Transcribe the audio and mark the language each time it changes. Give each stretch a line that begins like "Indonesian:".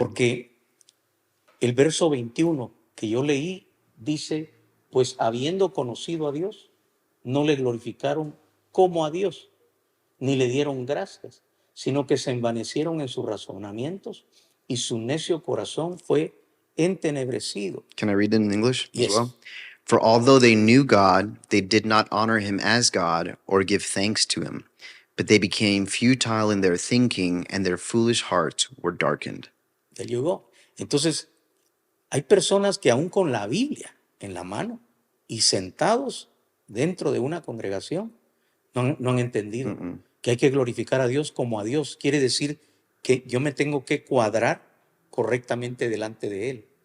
Spanish: porque el verso 21 que yo leí dice, pues habiendo conocido a Dios, no le glorificaron como a Dios, ni le dieron gracias, sino que se envanecieron en sus razonamientos y su necio corazón fue entenebrecido.
English: Can I read it in English as Yes. well? For although they knew God, they did not honor him as God or give thanks to him, but they became futile in their thinking, and their foolish hearts were darkened.
Spanish: Ya llegó. Entonces, hay personas que aún con la Biblia en la mano y sentados dentro de una congregación no han entendido Mm-mm. que hay que glorificar a Dios como a Dios. Quiere decir que yo me tengo que cuadrar correctamente delante de Él.